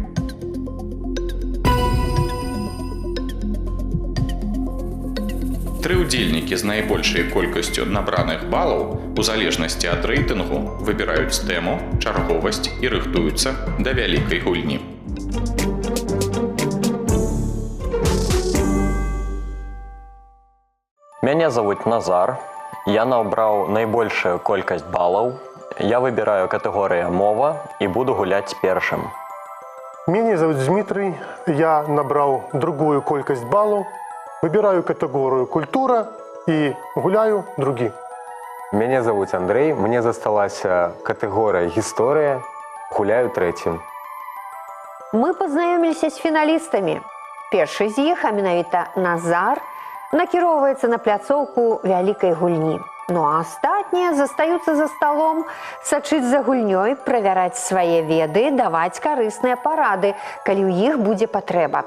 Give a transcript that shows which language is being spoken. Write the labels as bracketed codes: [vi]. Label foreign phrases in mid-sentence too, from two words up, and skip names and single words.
[be] Тры ўдзельнікі з найбольшай колькасцю набраных балаў у залежнасці ад рэйтынгу выбіраюць тэму, чарговасць і рыхтуюцца да вялікай гульні. [ru] Меня зовут Назар. Я набрал найбольшую колькость баллов. Я выбираю категорию «Мова» и буду гулять першим. Меня зовут Дмитрий. Я набрал другую колькость баллов. Выбираю категорию «Культура» и гуляю други. Меня зовут Андрей. Мне засталась категория «История». Гуляю третьим. [be] Мы пазнаёміліся з фіналістамі. Першы з іх, а менавіта Назар, накіроўваецца на пляцоўку вялікай гульні. Ну а астатнія застаюцца за сталом, сачыць за гульнёй, правяраць свае веды, даваць карысныя парады, калі ў іх будзе патрэба.